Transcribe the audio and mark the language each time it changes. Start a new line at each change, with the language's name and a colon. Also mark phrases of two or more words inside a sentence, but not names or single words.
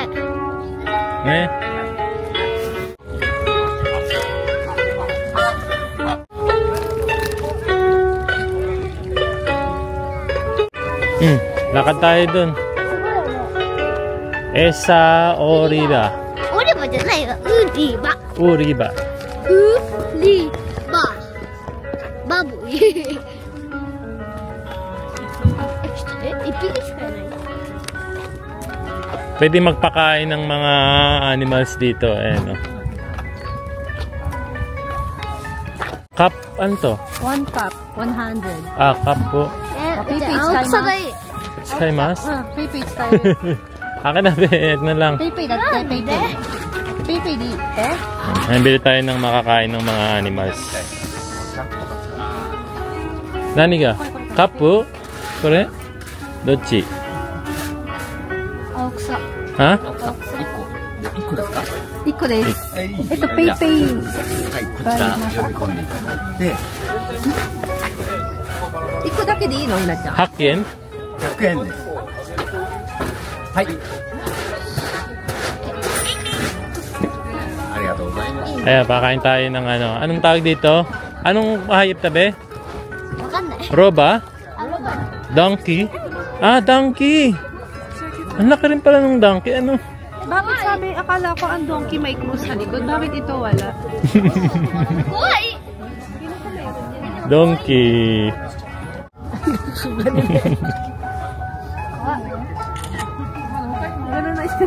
Filipino: Eh? Lakad tayo dun.
Japanese: エサ売り場. Oriba じゃないわ。ウリバ。 Uriba. ウリバ。バブ。一匹しかいない。
Filipino: Pwede magpakain ng mga animals dito. Ayan, oh. Cup, ano to? 1 cup, 100. Cup po.
Japanese: 青草がいい。 Skaymas?
Filipino: PayPay tayo. Akin na, bet na lang. PayPay dati, PayPay. PayPay di. Ayan, bili tayo ng makakain ng mga animals.
Japanese: 何が?
Filipino: Cup po?
Japanese: Kore? Dochi? 青草。 Ha? 1個です。PayPay. はい、こちら読み込んでいただいて、 1個だけでいいの、ひなちゃん。 Hakyen? 100円です。はい。ありがとうございます。
Filipino: Ayan, pakain tayo ng ano. Anong tawag dito? Anong hayop tabi?
Japanese: わかんない。 Roba? あ、ロバ。
Filipino: Donkey? Donkey! Ang laki rin pala ng donkey. Ano? Bakit sabi, akala ko ang donkey may cruise sa likod. Bakit ito wala?
Japanese: 怖い。
Filipino: Donkey. Ganun na siya.